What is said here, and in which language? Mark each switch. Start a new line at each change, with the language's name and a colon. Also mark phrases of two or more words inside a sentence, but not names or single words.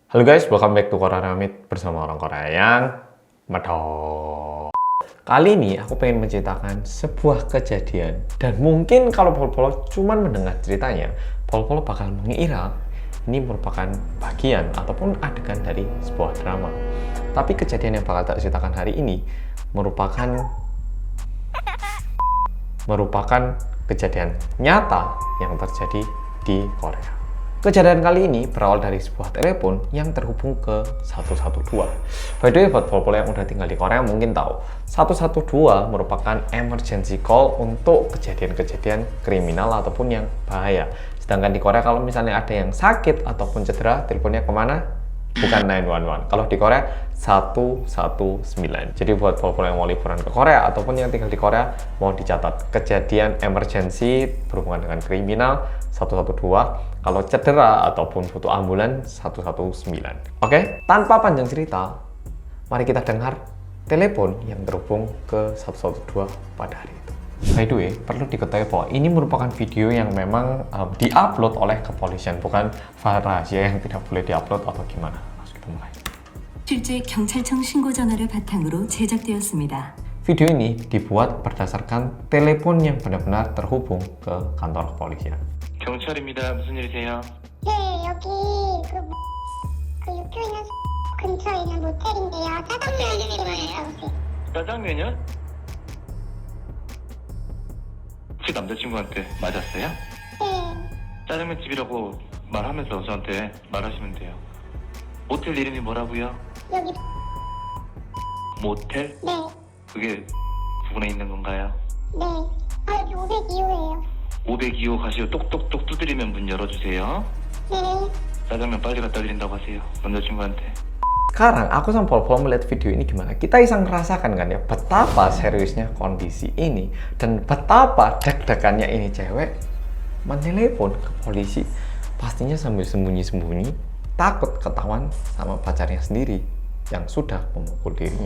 Indonesian: Halo guys,
English: welcome back to
Indonesian: Korea Ramit bersama orang Korea yang medok. Kali ini aku pengen menceritakan sebuah kejadian dan mungkin kalau Polo cuman mendengar ceritanya, Polo bakal mengira ini merupakan bagian ataupun adegan dari sebuah drama. Tapi kejadian yang bakal tak ceritakan hari ini merupakan kejadian nyata yang terjadi di Korea. Kejadian kali ini berawal dari sebuah telepon yang terhubung ke 112.
English: By the way,
Indonesian: buat Polo yang udah tinggal di Korea mungkin tahu 112 merupakan
English: emergency call
Indonesian: untuk kejadian-kejadian kriminal ataupun yang bahaya. Sedangkan di Korea kalau misalnya ada yang sakit ataupun cedera, teleponnya kemana? Bukan 911. Kalau di Korea 119. Jadi buat Polo yang mau liburan ke Korea ataupun yang tinggal di Korea mau dicatat kejadian emergency berhubungan dengan kriminal 112, kalau cedera ataupun butuh ambulan 119. Oke, tanpa panjang cerita, mari kita dengar telepon yang terhubung ke 112 pada hari itu.
English: By the way,
Indonesian: perlu diketahui bahwa ini merupakan video yang memang diupload oleh kepolisian, bukan file rahasia yang tidak boleh diupload atau gimana. Langsung kita mulai.
Korean: 실제 경찰청 신고 전화를 바탕으로 제작되었습니다.
Indonesian: Video ini dibuat berdasarkan telepon yang benar-benar terhubung ke kantor kepolisian.
Korean: 경찰입니다. 무슨 일이세요? 네, 여기 그 육교 있는 근처에 있는 모텔인데요. 짜장면 이름이 뭐예요? 짜장면이요? 혹시 남자친구한테 맞았어요? 네, 짜장면 집이라고 말하면서 저한테 말하시면 돼요. 모텔 이름이 뭐라고요? 여기 모텔? 네, 그게 부근에 있는 건가요? 네. 아, 여기 502호예요. 502호 가시고 똑똑똑 두드리면 문 열어주세요. 네, 짜장면 빨리 갖다 드린다고 하세요. 남자친구한테.
Indonesian: Sekarang aku sama Polo melihat video ini gimana, kita bisa ngerasakan kan ya betapa seriusnya kondisi ini dan betapa deg-degannya ini cewek menelepon ke polisi pastinya sambil sembunyi-sembunyi takut ketahuan sama pacarnya sendiri yang sudah memukul dirinya.